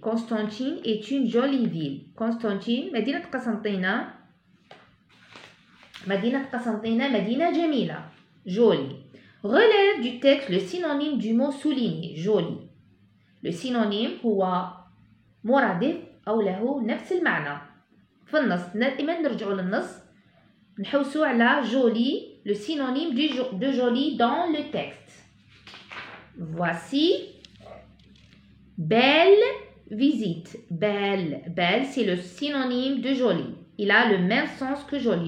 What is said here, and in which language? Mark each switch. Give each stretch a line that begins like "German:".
French: Constantine est une jolie ville.
Arabic: Constantine, مدينة قسنطينة. مدينة قسنطينة مدينة جميلة.
French: Jolie. Relève du texte le synonyme du mot souligné. Joli. Le synonyme
Arabic: هو مرادف أو له نفس المعنى. في النص دائما نرجعوا للنص نحوسوا على joli,
French: le synonyme de joli dans le texte. Voici belle visite. Belle, belle, c'est le synonyme de joli. Il a le même sens que joli.